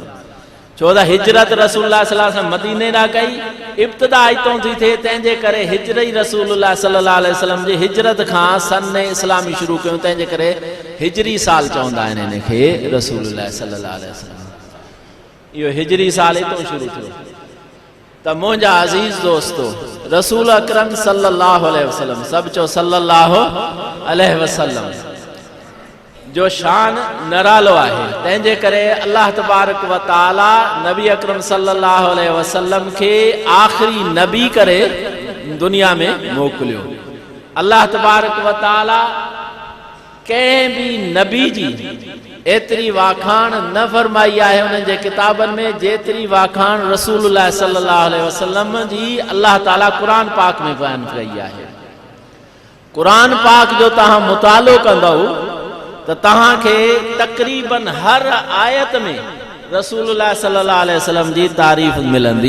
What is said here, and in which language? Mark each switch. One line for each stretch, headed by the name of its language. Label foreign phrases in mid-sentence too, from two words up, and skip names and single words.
Sindhi: छो त हिजरत
Arabic: رسول الله صلى الله عليه وسلم
Sindhi: मदीने ॾांहुं कई, इब्तिदा हितों थी थिए, तंहिंजे करे हिजरी
Arabic: رسول الله صلى الله عليه وسلم
Sindhi: जी हिजरत खां सन इस्लामी शुरू कयूं, तंहिंजे करे हिजरी साल चवंदा आहिनि इन खे
Arabic: رسول الله صلى الله عليه وسلم.
Sindhi: इहो हिजरी साल हितों शुरू थियो। त मुंहिंजा अज़ीज़ दोस्तो,
Arabic: رسول أكرم صلى الله عليه وسلم,
Sindhi: सब चो
Arabic: صلى الله عليه وسلم
Sindhi: जो शान निरालो आहे, तंहिंजे करे
Arabic: الله تبارك و تعالى نبي أكرم صلى الله عليه وسلم
Sindhi: खे आख़िरी नबी करे दुनिया में मोकिलियो।
Arabic: الله تبارك و تعالى
Sindhi: कंहिं भी नबी जी एतिरी वाखाण न फरमाई आहे उन्हनि जे किताबनि में, जेतिरी वाखाण
Arabic: رسول الله صلى الله عليه وسلم
Sindhi: जी अल्लाह ताला क़ुरान पाक में बयान कई आहे। क़ुरान पाक जो तव्हां मुतालो कंदव त तव्हांखे तक़रीबन हर आयत में
Arabic: رسول الله صلى الله عليه وسلم
Sindhi: जी तारीफ़ मिलंदी।